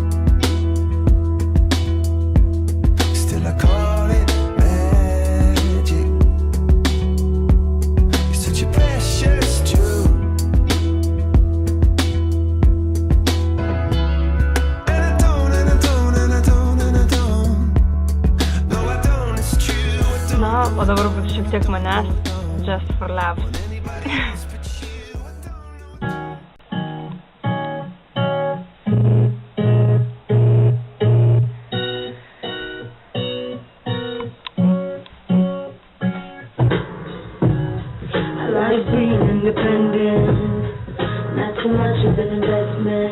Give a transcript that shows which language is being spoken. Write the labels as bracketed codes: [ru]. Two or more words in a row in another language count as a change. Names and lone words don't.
[en] Still I call it magic. You're such a precious jewel, and I don't No, I don't, it's true. I don't [lt] Na, o dabar bus šiek tiek manęs, [en] just for laughs. I like being independent, not too much of an investment.